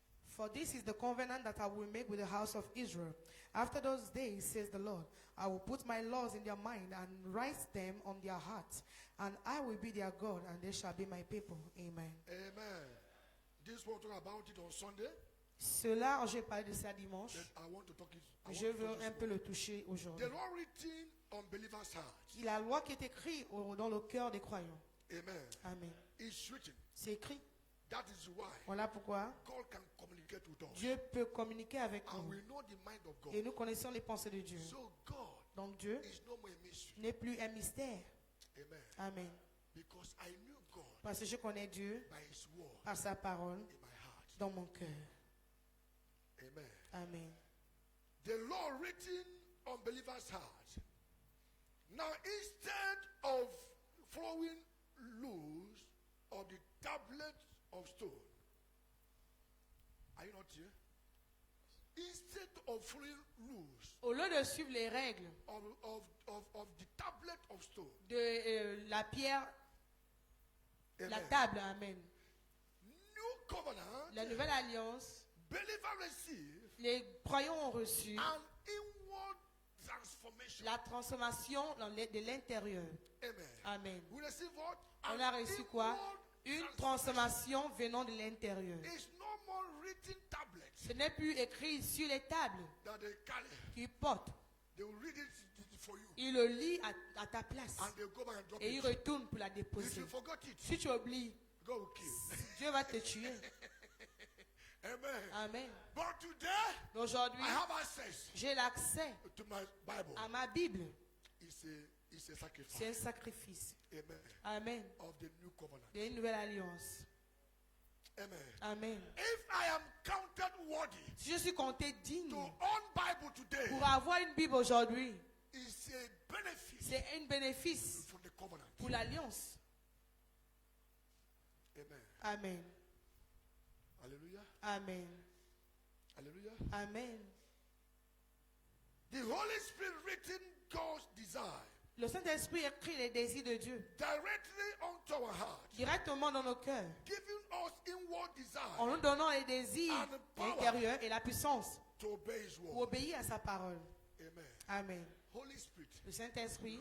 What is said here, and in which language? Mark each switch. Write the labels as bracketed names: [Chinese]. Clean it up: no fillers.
[English] For this is the covenant that I will make with the house of Israel. After those days, says the Lord, I will put my laws in their mind and write them on their hearts, and I will be their God, and they shall be my people. Amen. Amen. This we'll talk about it on Sunday. [French] Cela, j'ai parlé de ça dimanche. [English] Then I want to talk it. I [French] Je [English] want to [French] veux [English] talk [French] un [English] this [French] peu [English] morning. [French] le toucher [English] The [French] aujourd'hui. [English] law written on believers' hearts. [French] La loi qui est écrite dans le cœur des croyants. Amen. Amen. [English] It's written. [French] C'est écrit. [English] That is why [French] Voilà pourquoi [English] God can communicate with us. [French] Dieu peut communiquer avec [English] And [French] nous. [English] we know the mind of God. [French] Et nous connaissons les pensées de Dieu. [English] So God [French] Donc Dieu [English] is no more a mystery. [French] n'est plus un mystère. Amen. Amen. [English] Because I knew God [French] Parce que je connais Dieu [English] by His word [French] par sa parole [English] in my heart. [French] dans mon cœur. Amen. Amen. [English] The law written on believers' hearts. Now, instead of following rules of the tablet of stone, are you not here? Instead of following rules [French] Au lieu de suivre les règles [English] of the tablet of stone, [French] de la pierre, la amen. table, amen. [English] New covenant, [French] La nouvelle alliance, [English] believers receive [French] les croyants ont reçu [English] an inward transformation. [French] la transformation de l'intérieur. Amen. Amen. [English] We receive what? [French] On a reçu quoi? [English] inward [French] Une [English] transformation. [French] transformation venant de l'intérieur. [English] It's no more written tablets [French] Ce n'est plus écrit sur les tables [English] that they carry. [French] qu'ils portent. [English] They will read it for you. [French] Il le lit à ta place [English] And they go back and drop [French] et il [English] it. [French] retourne pour la [English] If [French] déposer. [English] you forgot it, [French] Si tu oublies, [English] God will kill. [French] Dieu va te tuer. Amen. Amen. [English] But today, [French] Aujourd'hui, [English] I have access [French] j'ai l'accès [English] to my Bible. [French] à ma Bible. [English] It's a sacrifice. [French] C'est un sacrifice. Amen. Amen. [English] Of the new covenant. [French] D'une nouvelle alliance. Amen. Amen. [English] If I am counted worthy [French] Si je suis compté digne [English] to own Bible today, [French] pour avoir une Bible aujourd'hui, [English] it's a benefit [French] c'est un bénéfice [English] from the covenant. [French] pour l'alliance. Amen. Amen. Hallelujah. Amen. Hallelujah. Amen. [English] The Holy Spirit written God's desire [French] Le Saint-Esprit écrit les désirs de Dieu [English] directly onto our heart, [French] directement dans nos cœurs, [English] giving us inward [French] en [English] desire [French] nous donnant les désirs [English] And power. [French] intérieurs et la puissance [English] to obey His [French] pour [English] word. [French] obéir à sa parole. Amen. Amen. [English] Holy Spirit [French] Le Saint-Esprit